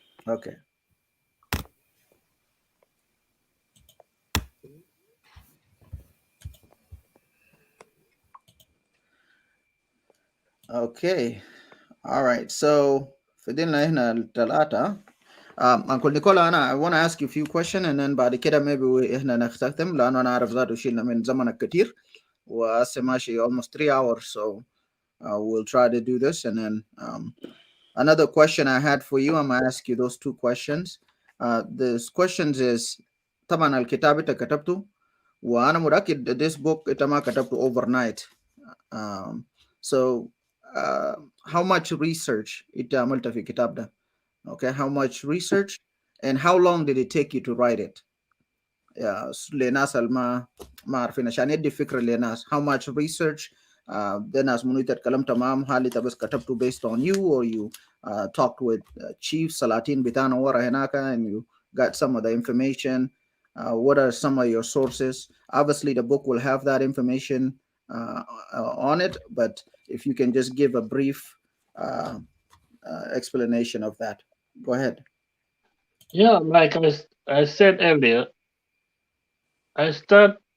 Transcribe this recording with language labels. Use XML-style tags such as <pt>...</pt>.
<en>Okay. Okay. All right.</en> <ar>So فضلنا هنا الثلاثة.</ar> <en>Uncle Nicola, I want to ask you a few questions and then</en> <ar>بعد كده</ar> <en>maybe</en> <ar>احنا نختم لأنه أنا أعرف ذاته شيلنا من زمنك كتير وهسه ماشي</ar> <en>almost 3 hours. So we'll try to do this. And then another question I had for you, I'm going to ask you those two questions. This questions is</en> <ar>طبعا الكتاب انت كتبته وأنا متأكد</ar> <en>this book</en> <ar>انت ما كتبته overnight.</ar> <en>So how much research</en> <ar>انت عملت في الكتاب ده?</ar> <en>Okay, how much research and how long did it take you to write it?</en> <ar>لناس ما عارفين عشان يدي فكرة لناس</ar> <en>how much research</en> <ar>ده ناس منو يتكلم تمام هل انت بس كتبته</ar> <en>based on you or you talked with chief</en> <ar>سلاطين بتاعنا ورا هناك</ar> <en>and you got some of the information. What are some of your sources? Obviously the book will have that information on it, but if you can just give a brief explanation of that. Go ahead. Yeah, like I said earlier, I start.</en>